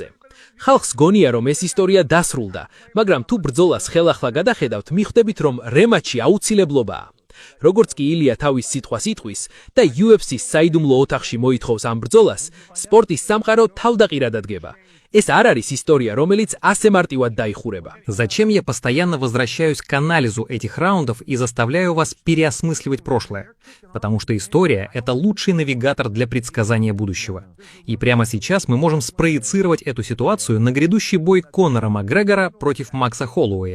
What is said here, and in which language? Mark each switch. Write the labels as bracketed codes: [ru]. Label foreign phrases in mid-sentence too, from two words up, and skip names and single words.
[ka] ხალხს გონია რომ ეს ისტორია დასრულდა, მაგრამ თუ ბრძოლას ხელახლა გადახედავთ, მიხვდებით რომ რემაჩი აუცილებლობაა. როგორც კი ილია თავის სიტყვას იტყვის და UFC-ს საიდუმლო ოთახში მოითხოვს ამ ბრძოლას, სპორტის სამყარო თავდაყირად ადგება. ეს არ არის ისტორია, რომელიც ასე მარტივად დაიხურება. [ru] Зачем я постоянно возвращаюсь к анализу этих раундов и заставляю вас переосмысливать прошлое? Потому что история — это лучший навигатор для предсказания будущего. И прямо сейчас мы можем спроецировать эту ситуацию на грядущий бой Конора Макгрегора против Макса Холлоуэя.